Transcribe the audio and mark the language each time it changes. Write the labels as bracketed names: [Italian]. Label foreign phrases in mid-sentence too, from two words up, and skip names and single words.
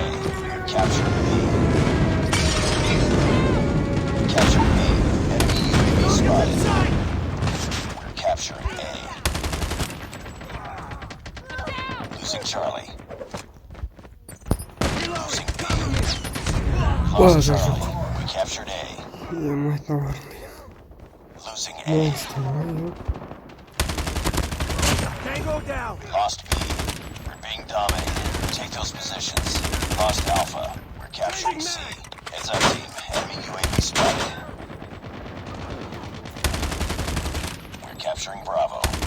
[English] Captured B. Captured B. Enemy UAV spotted. We're capturing A. Losing Charlie. Losing B. Lost Charlie. We captured A. Ема, наварный. Losing A. Монстр, ма. Tango down. Lost B. We're being dominated. Take those positions. Lost Alpha. We're capturing C. Heads up team. Enemy UAV spotted. We're capturing Bravo.